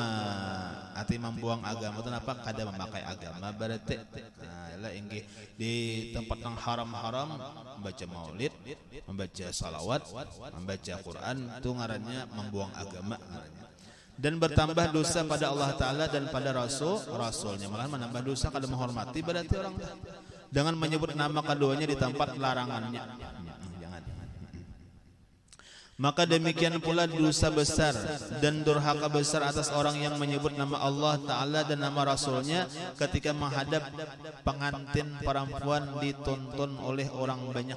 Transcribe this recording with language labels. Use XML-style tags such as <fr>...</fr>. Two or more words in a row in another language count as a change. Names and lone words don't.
<id>Arti membuang agama itu apa? Kada memakai agama berarti.</id> <bjn>Nah, lah inggih di tempat yang haram-haram membaca maulid, membaca salawat, membaca Quran itu ngarannya membuang agama ngarannya.</bjn> <id>Dan bertambah dosa pada Allah Ta'ala dan pada Rasulnya. Malah menambah dosa kalau menghormati berarti orang dengan menyebut nama keduanya di tempat larangannya. Jangan. Maka demikian pula dosa besar dan durhaka besar atas orang yang menyebut nama Allah Ta'ala dan nama Rasulnya ketika menghadap pengantin perempuan dituntun oleh orang banyak.</id>